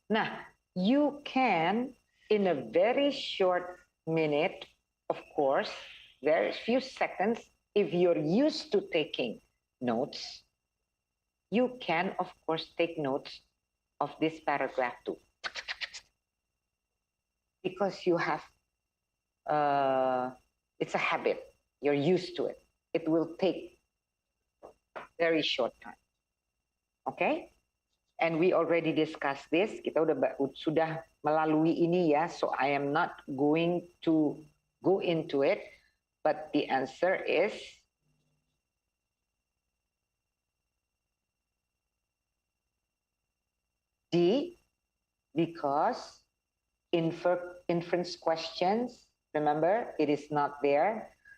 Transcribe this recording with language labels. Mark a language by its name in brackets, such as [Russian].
[English] Nah, you can, in a very short minute, of course, very few seconds, if you're used to taking notes, you can, of course, take notes of this paragraph too. Because you have, it's a habit. You're used to it. It will take very short time. Okay? And we already discussed this. [Indonesian] Kita sudah melalui ini ya. [English] So I am not going to go into it. But the answer is D, because inference questions, remember, it is not there.